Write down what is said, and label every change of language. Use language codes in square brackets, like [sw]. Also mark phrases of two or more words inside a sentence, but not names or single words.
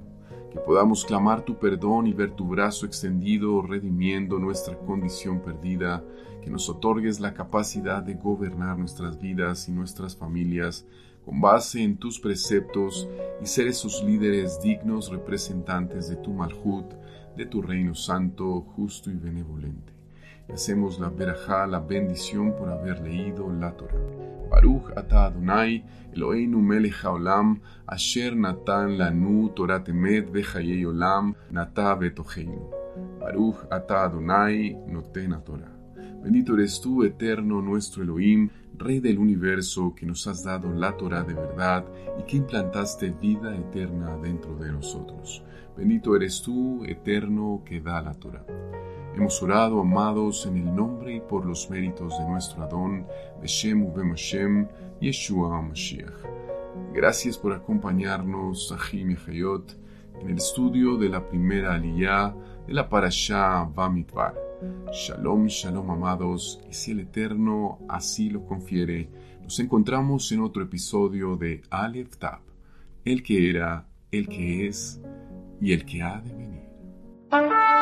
[es] Que podamos clamar tu perdón y ver tu brazo extendido redimiendo nuestra condición perdida, que nos otorgues la capacidad de gobernar nuestras vidas y nuestras familias con base en tus preceptos y ser esos líderes dignos representantes de tu Malhut, de tu reino santo, justo y benevolente. Y hacemos la verajá, la bendición por haber leído la Torah. [he] ברוך אתה אדני, אלהינו מלך העולם, אשר נתן לנו תורת אמת וחיי עולם, נטע בתוכנו. ברוך אתה אדני, נותן תורה. [es] Bendito eres tú, eterno nuestro Elohim, Rey del universo, que nos has dado la Torah de verdad y que implantaste vida eterna dentro de nosotros. Bendito eres tú, eterno, que da la Torah. Hemos orado, amados, en el nombre y por los méritos de nuestro Adón, [he] בשם ובם השם, ישוע משיח. [es] Gracias por acompañarnos, Ahim y Hayot, en el estudio de la primera aliyá de la Parashá Bamidbar. [he] Shalom, shalom, [es] amados, y si el Eterno así lo confiere, nos encontramos en otro episodio de Aleph Tab, el que era, el que es y el que ha de venir.